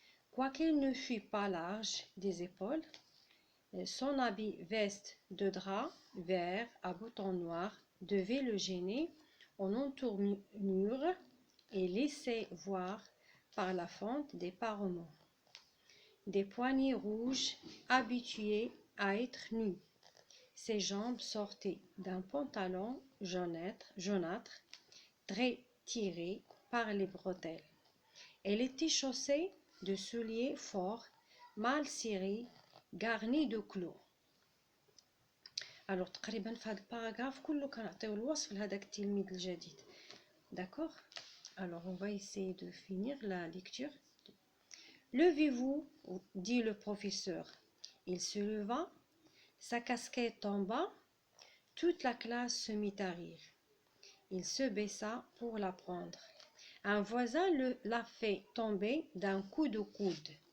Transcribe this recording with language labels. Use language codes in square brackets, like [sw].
[fr] Quoiqu'il ne fût pas large des épaules, son habit veste de drap vert à boutons noirs devait le gêner en entournure et laisser voir par la fente des parements des poignets rouges habitués à être nus. Ses jambes sortaient d'un pantalon jaunâtre très tiré par les bretelles. Elle était chaussée de souliers forts mal serrés garni de clous. [ar] Alors تقريبا في هذا الباراغراف كله كنعطيو الوصف لهذاك التلميذ الجديد. [fr] D'accord. Alors on va essayer de finir la lecture. Levez-vous, dit le professeur. Il se leva, sa casquette tomba, toute la classe se mit à rire. Il se baissa pour la prendre. Un voisin l'a fait tomber d'un coup de coude.